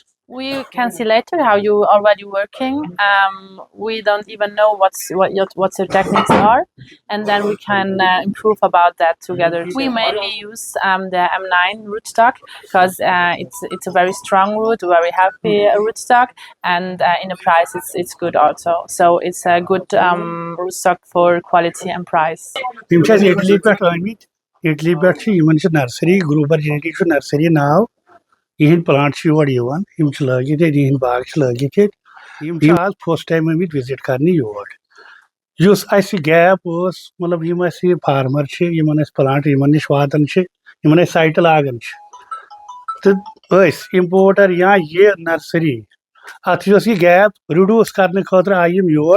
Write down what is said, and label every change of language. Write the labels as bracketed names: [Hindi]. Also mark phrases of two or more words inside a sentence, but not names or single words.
[English] We can see later how you already working. We don't even know what your techniques are, and then we can improve about that together. We mainly use the M9 rootstock because it's a very strong root, very healthy rootstock, and in the price it's good also. So it's a good rootstock for quality and price. [Kashmiri] یِم چھِ اَسہِ اِٹلی پٮ۪ٹھ آمٕتۍ. اِٹلی پٮ۪ٹھ چھِ یِمن چھِ نرسری گروبر جینٹی چھُ نرسری ناو. یِہنٛدۍ پلانٹ چھِ یور یِوان. یِم چھِ لٲگِتھ ییٚتہِ, یِہنٛدۍ باغ چھِ لٲگِتھ ییٚتہِ. یِم چھِ آز [English] first time [Kashmiri] آمٕتۍ وِزِٹ کرنہِ یور. یُس اَسہِ گیپ ٲس, مطلب یِم اَسہِ فارمر چھِ, یِمن اَسہِ پلانٹ یِمن نِش واتان چھِ, یِمن اَسہِ سایٹہٕ لاگان چھِ, تہٕ أسۍ اِمپوٹر یا یہِ نرسری, اَتھ یۄس یہِ [English] gap reduce [Kashmiri] کرنہٕ خٲطرٕ آیہِ یِم یور.